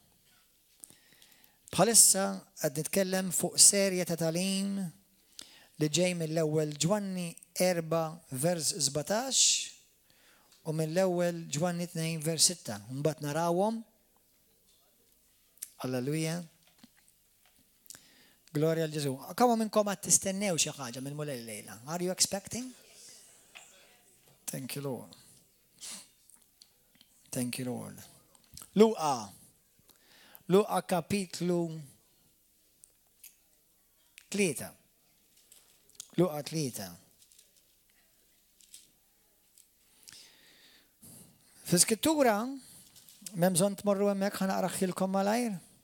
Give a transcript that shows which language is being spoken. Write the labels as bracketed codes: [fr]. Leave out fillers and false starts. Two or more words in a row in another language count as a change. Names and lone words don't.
[mt] Bħalissa qed nitkellem fuq serje ta' tagħlim li ġej mill-ewwel Ġwanni 4 vers 17 u mill-ewwel Ġwanni 2 vers 6. Mbagħad narawhom. Alleluja. Gloria għal Ġesu. Kemm minnkom qed tistennew xi ħaġa minn mulej lejla? [en] Are you expecting? Thank you, Lord. Thank you, Lord. [mt] Luqa kapitlu 3. Luqa 3. Fis-skrittura, m'hemm bżonn tmorru hemmhekk ħanaqraħilkom malajr.